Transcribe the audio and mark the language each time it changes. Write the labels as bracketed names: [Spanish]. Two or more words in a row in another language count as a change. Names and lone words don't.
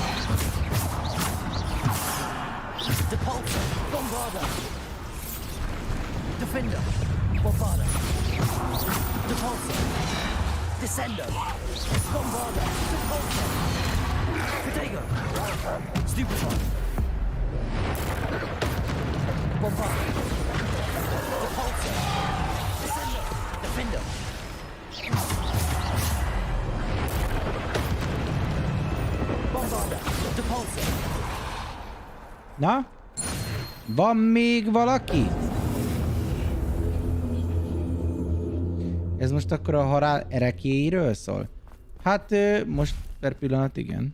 [Hungarian] Depulso, Bombarda, Defender, Bombarda, Depulso, Descendo, Bombarda, Depulso, Protego, Stupefy, Bombarda, Depulso, Descendo, Defender, Bombarda, Depulso. Na? Van még valaki? Ez most akkor a halál ereklyéiről szól? Hát most per pillanat igen.